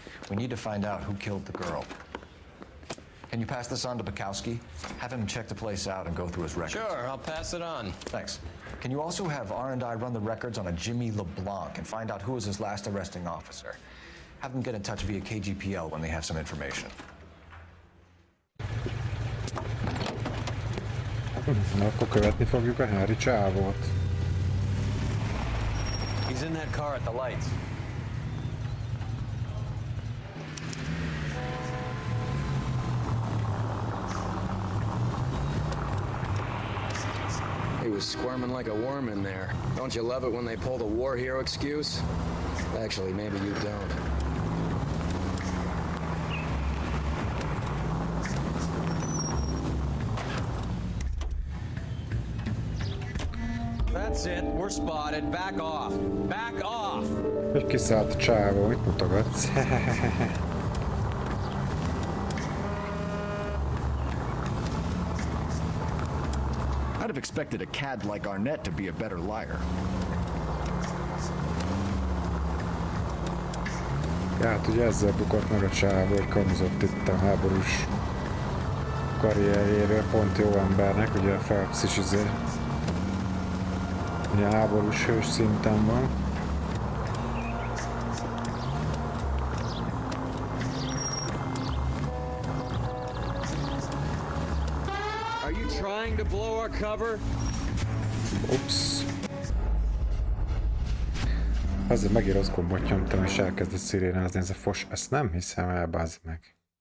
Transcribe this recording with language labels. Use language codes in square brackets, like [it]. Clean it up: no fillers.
[en] We need to find out who killed the girl. Can you pass this on to Bukowski? Have him check the place out and go through his records. Sure, I'll pass it on. Thanks. Can you also have R&I run the records on a Jimmy LeBlanc and find out who was his last arresting officer? Have them get in touch via KGPL when they have some information. [hu] Na, akkor követni fogjuk a Harry csávót. [en] He's in that car at the lights. He was squirming like a worm in there. Don't you love it when they pull the war hero excuse? Actually, maybe you don't. That's it. We're spotted. Back off. Back off. [hu] Hogy kiszállt a csávó, mit mutogatsz? [en] I'd have expected a cad like Arnett to be a better liar. [hu] Ja, hát ugye ezzel bukott meg a csávó, hogy kamuzott itt a háborús karrierjéről, pont jó embernek, ugye a Phelps is ugye háborús hős szinten van. [en] Are you trying to blow our cover? Ups. [hu] Azért megint rossz gombot nyomtam, és elkezdett szirénázni ez a fos. Ezt nem hiszem el, bazd meg.